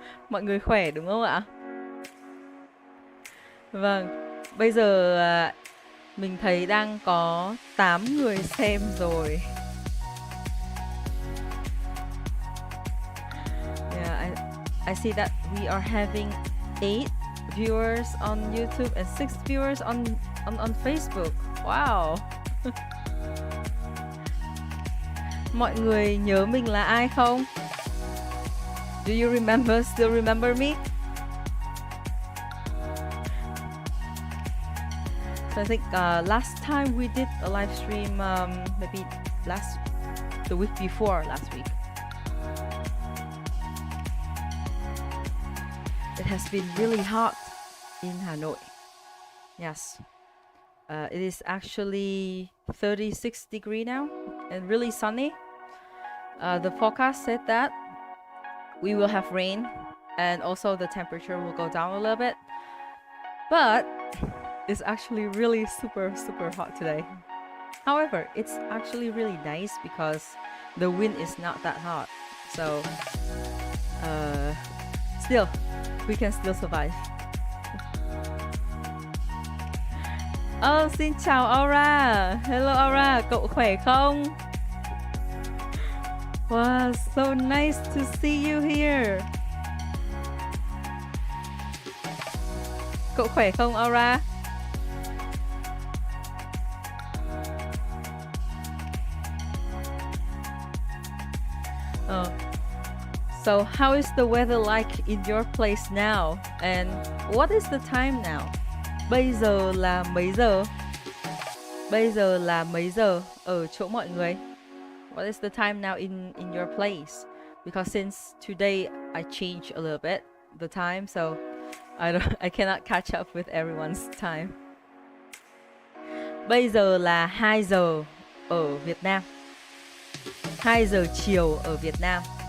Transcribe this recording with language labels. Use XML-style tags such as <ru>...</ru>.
<vi>Mọi người khỏe đúng không ạ? Vâng, bây giờ mình thấy đang có 8 người xem rồi.</vi> <en>Yeah, I see that we are having 8 viewers on YouTube and 6 viewers on Facebook. Wow.</en> <vi>Mọi người nhớ mình là ai không?</vi> <en>Do you still remember me? So I think last time we did a live stream, maybe the week before last week. It has been really hot in Hanoi. Yes. It is actually 36 degrees now and really sunny. The forecast said that we will have rain and also the temperature will go down a little bit. But it's actually really super hot today. However, it's actually really nice because the wind is not that hot. So still, we can still survive.</en> <vi>Oh, xin chào Aura. Hello Aura, cậu khỏe không?</vi> <en>Wow, so nice to see you here.</en> <vi>Cậu khỏe không Aura?</vi> <en>Oh. So how is the weather like in your place now? And what is the time now?</en> <vi>Bây giờ là mấy giờ? Bây giờ là mấy giờ ở chỗ mọi người?</vi> <en>What is the time now in your place? Because since today I changed a little bit the time, so I cannot catch up with everyone's time.</en> <vi>Bây giờ là 2 giờ ở Việt Nam. 2 giờ chiều ở Việt Nam.</vi>